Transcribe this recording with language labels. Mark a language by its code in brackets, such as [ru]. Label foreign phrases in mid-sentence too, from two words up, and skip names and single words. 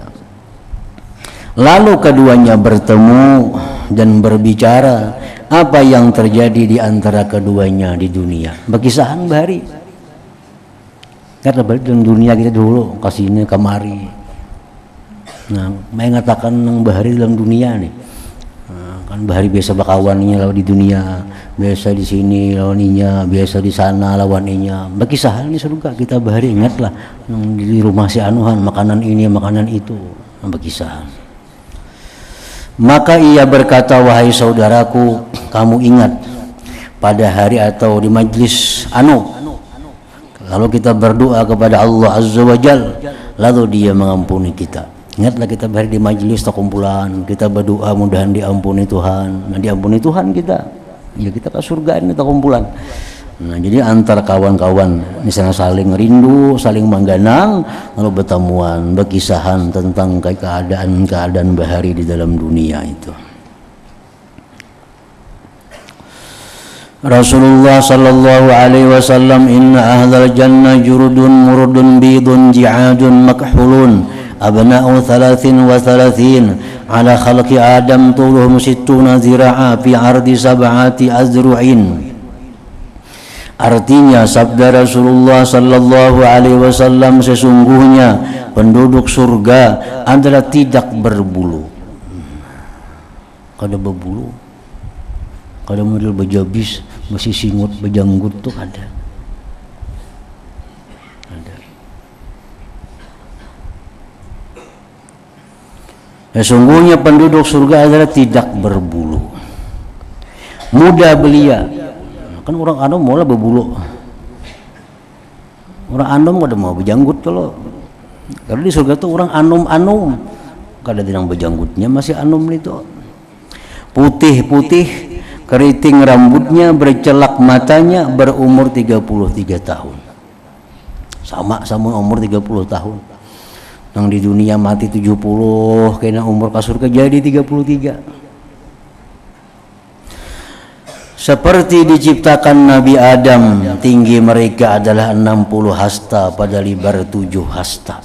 [id] Lalu keduanya bertemu dan berbicara apa yang terjadi di antara keduanya di dunia, berkisahan bahari. [bjn] Karena balik dalam dunia kita dulu kasihnya kemari. Nah, saya ngatakan nang bahari dalam dunia nih. Nah, kan bahari biasa bakawannya lawan di dunia, biasa di sini lawaninya, biasa di sana lawaninya. Berkisahan di surga kita bahari, ingatlah di rumah si anuhan makanan ini makanan itu, berkisahan. [id] Maka ia berkata, wahai saudaraku, kamu ingat pada hari atau di majlis lalu kita berdoa kepada Allah [ar] عز وجل, [id] lalu dia mengampuni kita. [bjn] Ingatlah kita bahari di majlis atau kumpulan, kita berdoa mudahan diampuni Tuhan. Nah, diampuni Tuhan kita, ya kita ke surga ini atau kumpulan. Nah, jadi antar kawan-kawan misalnya saling rindu, saling mengganang, lalu bertemuan, berkisahan tentang keadaan bahari di dalam dunia itu. [ar] رسول الله صلى الله عليه وسلم، إن أهل الجنة جرد مرد بيض جعاد مكحلون أبناء 33 على خلق آدم طولهم 60 ذراعا في عرض 7 أذرع. [id] Artinya sabda Rasulullah [ar] صلى الله عليه وسلم, [id] sesungguhnya penduduk surga adalah tidak berbulu. [bjn] Kada berbulu, kada model bejabis, masih singut bejanggut tuh ada. [id] Sesungguhnya penduduk surga adalah tidak berbulu, mudah belia. [bjn] Kan orang anom mau lah berbulu, orang anom kada mau bejanggut kalau. Karena di surga tuh orang anom kada dinang bejanggutnya, masih anom itu. [id] Putih-putih, keriting rambutnya, bercelak matanya, berumur 33 tahun. Sama umur 30 tahun. Yang di dunia mati 70, kena umur ke surga jadi 33. Seperti diciptakan Nabi Adam, tinggi mereka adalah 60 hasta pada lebar 7 hasta.